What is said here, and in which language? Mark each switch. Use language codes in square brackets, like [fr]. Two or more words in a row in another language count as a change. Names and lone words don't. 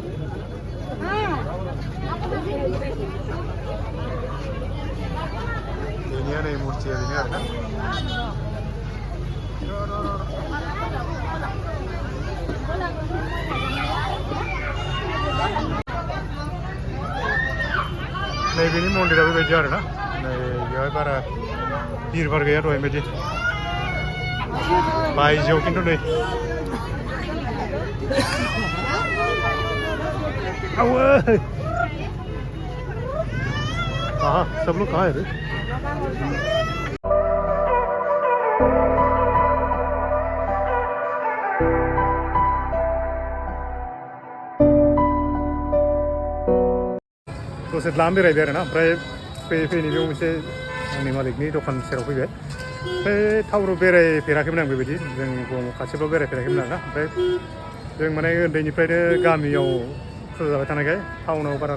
[brx] बेनिया नै मुरथिया बेनो आरोना नैबेनि मन्दिरा बेबायदि आरोना नै बेवहाय बारा भिरभार गैया दहाय बायदि बायजोआव खिन्थु नै आवै [hi] हाँ सब लोग कहाँ है रे [brx] दसे लामा बेरायबाय आरो ना ओमफ्राय फैयै फैयै बेयाव मोनसे आंनि मालिकनि दखान सेराव फैबाय ओमफ्राय टाउनाव बेरायफेराखैमोन आं बेबायदि जों खाथिफ्राव बेरायफेराखैमोन आरोना ओमफ्राय जों माने उन्दैनिफ्रायनो गामियाव फुजा जाबाय थानायखाय टाउनाव बारा